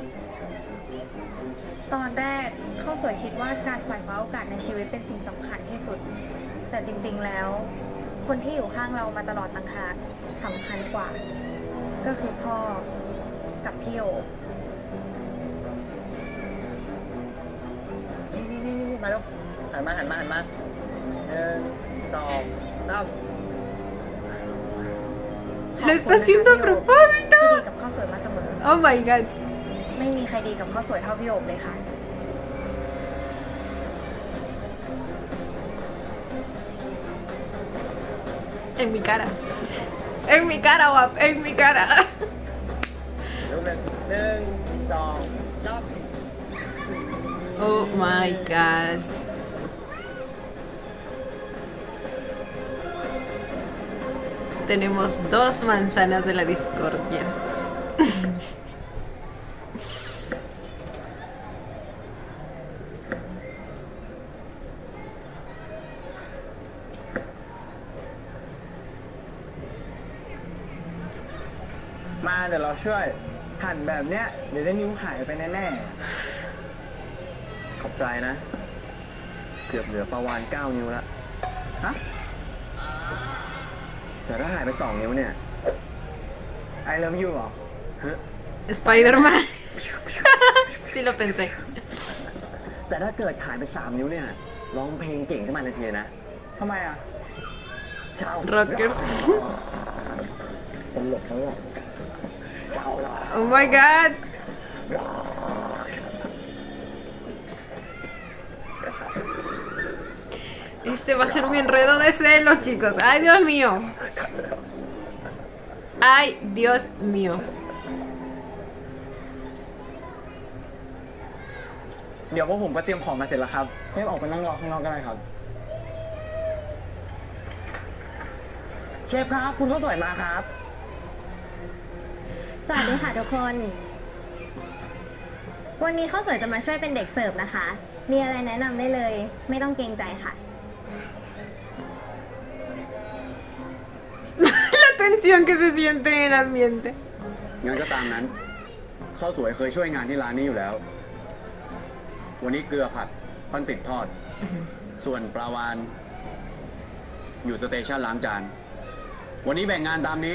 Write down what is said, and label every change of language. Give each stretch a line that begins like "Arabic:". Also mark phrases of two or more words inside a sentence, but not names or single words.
Thai: ตอนแรกข้าวสวยคิดว่าการฝ่ายฟ้าโอกาสในชีวิตเป็นสิ่งสำคัญที่สุด แต่จริงๆแล้ว คนที่อยู่ข้างเรามาตลอดต่างหากสำคัญกว่า ก็คือพ่อกับพี่โอ นี่มาแล้วหันมา1 2 3
Spanish: Lo está haciendo a
Thai: ที่
Spanish: propósito.
Thai: ดีกับข้าวสวยมาเสมอ
English: Oh my god.
Thai: ไม่มีใครดีกับข้าวสวยเท่าพี่โอบเลยค่ะ
Spanish: En mi cara. En mi cara, guap. En mi cara.
Thai: รูปกัน1 2 3
English: Oh my god.
Spanish: Tenemos 2 manzanas de la discordia.
Thai: มาเดี๋ยวเราช่วยหั่นแบบเนี้ยเดี๋ยวได้นิ้วหายไปแน่ ขอบใจนะ เกือบเหลือประวาน9 นิ้วแล้ว ๆฮะ แต่ถ้าหายไป2 นิ้วเนี่ย
English: I love you เหรอ
Spanish: Spider-Man. Sí lo pensé.
Thai: แต่ถ้าเกิดหายไป3 นิ้วเนี่ย ร้องเพลงเก่งขึ้นมาทันทีเลยนะ ทำไมอ่ะ เจ้า Rocker. ตลกทั้งหมดเจ้าละ
English: Oh my god.
Spanish: Este va a ser un enredo de celos, chicos. Ay, Dios mío. Ay, Dios mío.
Thai: เดี๋ยวพวกผมก็เตรียมของมาเสร็จแล้วครับ เชฟออกไปนั่งรอข้างนอกก็ได้ครับ เชฟครับ คุณข้าวสวยมาครับ สวัสดีค่ะทุกคน วันนี้ข้าวสวยจะมาช่วยเป็นเด็กเสิร์ฟนะคะ มีอะไรแนะนำได้เลย ไม่ต้องเกรงใจค่ะ
Spanish: La tensión que se siente en el ambiente.
Thai: งั้นก็ตามนั้น ข้าวสวยเคยช่วยงานที่ร้านนี้อยู่แล้ว วันนี้เกลือผัดปั้นสิบทอด ส่วนปลาวาน อยู่สเตชันล้างจาน วันนี้แบ่งงานตามนี้